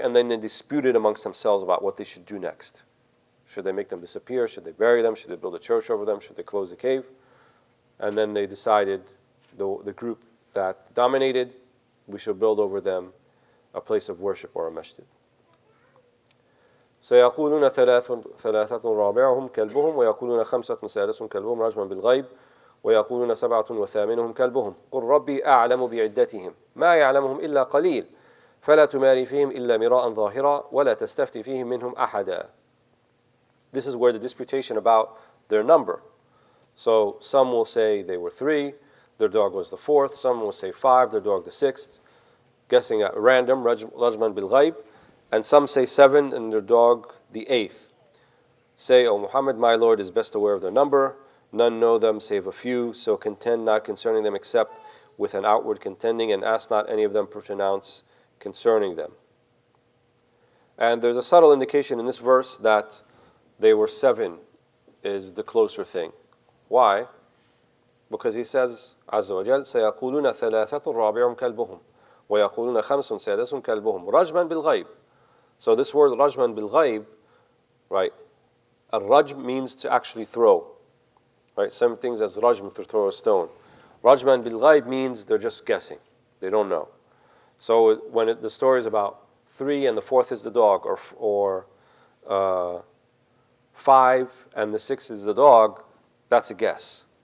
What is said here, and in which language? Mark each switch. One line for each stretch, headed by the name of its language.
English: And then they disputed amongst themselves about what they should do next. Should they make them disappear? Should they bury them? Should they build a church over them? Should they close the cave? And then they decided, the group that dominated, we should build over them a place of worship or a masjid.
Arabic: سيقولون ثلاثة رابعهم كلبهم ويقولون خمسة سادسهم كلبهم رجما بالغيب ويقولون سبعة وثامنهم كلبهم قل ربي أعلم بعدتهم ما يعلمهم إلا قليل فلا تماري فيهم إلا مراء ظاهرا ولا تستفتي فيهم منهم أحدا.
English: This is where the disputation about their number. So some will say they were 3, their dog was the 4th. Some will say 5, their dog the 6th. Guessing at random,
Arabic: rajman bil ghaib.
English: And some say 7 and their dog the 8th. Say, O Muhammad, my Lord is best aware of their number. None know them save a few, so contend not concerning them except with an outward contending, and ask not any of them to pronounce concerning them. And there's a subtle indication in this verse that they were 7 is the closer thing. Why? Because he says,
Arabic: عز وجل, سيقولون ثلاثة رابعهم كلبهم ويقولون خمس سادسهم كلبهم رجما بالغيب.
English: So this word
Arabic: rajman bil ghaib,
English: right? Rajm means to actually throw. Right? Some things as rajm, to throw a stone. Rajman bil ghaib means they're just guessing. They don't know. So when the story is about 3 and the 4th is the dog, or 5 and the 6th is the dog, that's a guess.